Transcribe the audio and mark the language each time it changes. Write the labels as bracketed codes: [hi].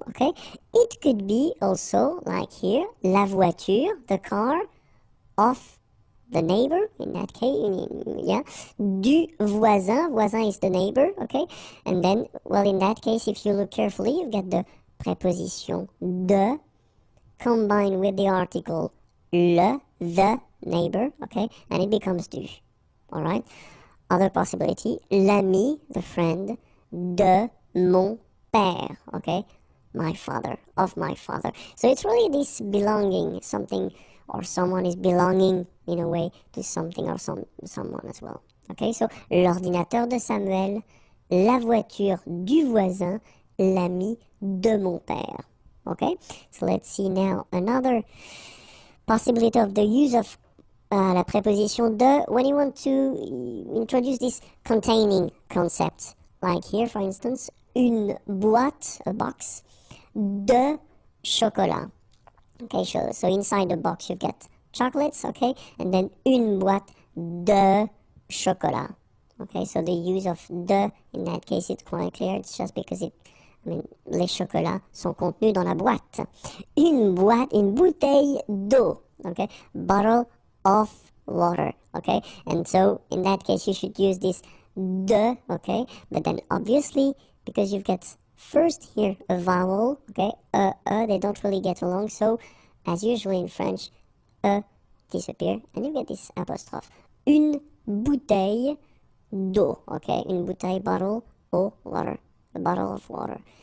[en] Okay, it could be also like here, [fr] la voiture, [en] the car of the neighbor, in that case, yeah, [fr] du voisin, [en] voisin is the neighbor, okay, and then, well, in that case, if you look carefully, you've got the preposition de combined with the article le, the neighbor, okay, and it becomes du, all right. Other possibility, [fr] l'ami, [en] the friend, [fr] de mon père, [en] okay, my father, of my father. So it's really this belonging, something or someone is belonging in a way to something or someone as well. [fr] Okay, so l'ordinateur de Samuel, la voiture du voisin, l'ami de mon père. [en] Okay, so let's see now another possibility of the use of [fr] la préposition de [en] when you want to introduce this containing concept. Like here, for instance, [fr] une boîte, [en] a box, [fr] de chocolat. [en] Okay, so inside the box you get chocolates, okay, and then [fr] une boîte de chocolat. [en] Okay, so the use of de in that case is quite clear. It's just because [fr] les chocolats sont contenus dans la boîte. Une bouteille d'eau. [en] Okay, bottle of water. Okay, and so in that case you should use this de. Okay, but then obviously because you've got first here a vowel. Okay, they don't really get along. So as usually in French, disappear and you get this apostrophe. [fr] Une bouteille d'eau, [en] okay, [fr] une bouteille, [en] bottle, eau, water, a bottle of water.